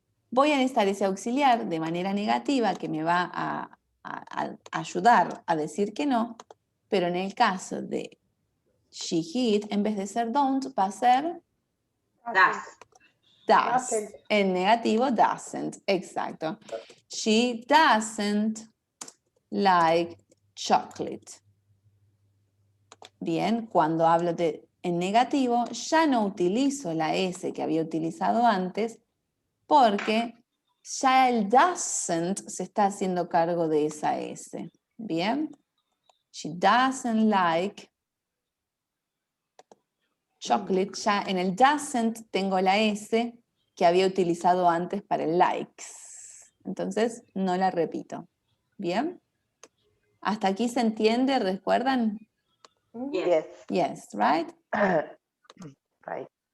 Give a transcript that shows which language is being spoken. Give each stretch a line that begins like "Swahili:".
Spanish: voy a necesitar ese auxiliar de manera negativa que me va a ayudar a decir que no, pero en el caso de she, he, it, en vez de ser don't, va a ser does. En negativo, doesn't. Exacto.
English: She doesn't like chocolate.
Spanish: Bien, cuando hablo en negativo, ya no utilizo la S que había utilizado antes porque ya el doesn't se está haciendo cargo de esa S. Bien.
English: She doesn't like chocolate.
Spanish: Ya en el doesn't tengo la S que había utilizado antes para el likes. Entonces, no la repito. ¿Bien? ¿Hasta aquí se entiende? ¿Recuerdan?
English: Yes. Yes, right? Right.